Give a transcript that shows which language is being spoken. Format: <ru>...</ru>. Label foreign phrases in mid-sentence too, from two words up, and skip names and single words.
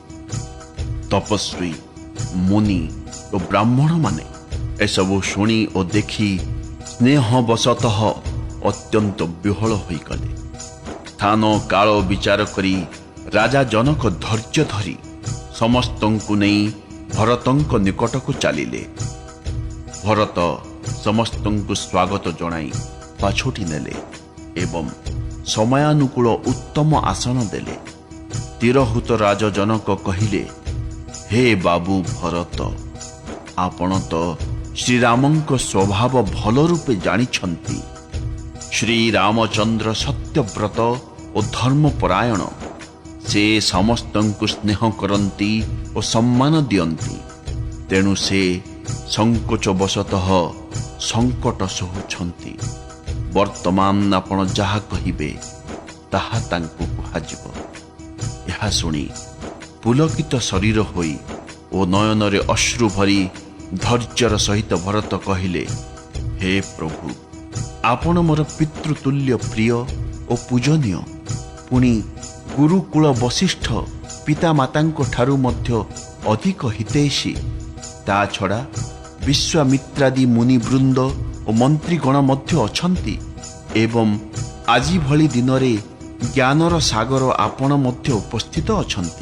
<or>ତପସ୍ୱୀ ମୁନି ଔର ବ୍ରାହ୍ମଣ ମାନେ ଏସବୁ ଶୁଣି ଔର ଦେଖି ସ୍ନେହବଶତଃ ଅତ୍ୟନ୍ତ ବିହ୍ୱଳ ହୋଇ ଗଲେ। ସ୍ଥାନ କାଳ ବିଚାର କରି ରାଜା ଜନକ ଧୈର୍ଯ୍ୟ ଧରି ସମସ୍ତଙ୍କୁ ନହିଁ ଭରତଙ୍କ ନିକଟକୁ ଚାଲିଲେ। ଭରତ ସମସ୍ତଙ୍କୁ ସ୍ୱାଗତ ଜଣାଇ ପାଛୋଟି ନେଲେ ଏବଂ ସମୟାନୁକୂଳ ଉତ୍ତମ ଆସନ ଦେଲେ। ତିରହୁତ ରାଜ ଜନକ କହିଲେ, ହେ ବାବୁ ଭରତ, ଆପଣ ତ ଶ୍ରୀରାମଙ୍କ ସ୍ୱଭାବ ଭଲ ରୂପେ ଜାଣିଛନ୍ତି। ଶ୍ରୀ ରାମଚନ୍ଦ୍ର ସତ୍ୟବ୍ରତ ଔର ଧର୍ମପରାୟଣ। ସେ ସମସ୍ତଙ୍କୁ ସ୍ନେହ କରନ୍ତି ଔର ସମ୍ମାନ ଦିଅନ୍ତି। ତେଣୁ ସେ ସଙ୍କୋଚବଶତଃ ସଙ୍କଟ ସହୁଛନ୍ତି। ବର୍ତ୍ତମାନ ଆପଣ ଯାହା କହିବେ ତାହା ତାଙ୍କୁ କୁହାଯିବ। ଏହା ଶୁଣି ପୁଲକିତ ଶରୀର ହୋଇ ଓ ନୟନରେ ଅଶ୍ରୁ ଭରି ଧୈର୍ଯ୍ୟର ସହିତ ଭରତ କହିଲେ, ହେ ପ୍ରଭୁ, ଆପଣ ମୋର ପିତୃତୁଲ୍ୟ ପ୍ରିୟ ଔର ପୂଜନୀୟ, ପୁଣି ଗୁରୁକୁଳ ବଶିଷ୍ଠ ପିତା ମାତାଙ୍କ ଠାରୁ ମଧ୍ୟ ଅଧିକ ହିତୈଷୀ। ତା ଛଡ଼ା ବିଶ୍ୱାମିତ୍ରାଦି ମୁନିବୃନ୍ଦ ଔର ମନ୍ତ୍ରୀଗଣ ମଧ୍ୟ ଅଛନ୍ତି ଏବଂ ଆଜି ଭଲି ଦିନରେ ଜ୍ଞାନର ସାଗର ଆପଣ ମଧ୍ୟ ଉପସ୍ଥିତ ଅଛନ୍ତି।</or>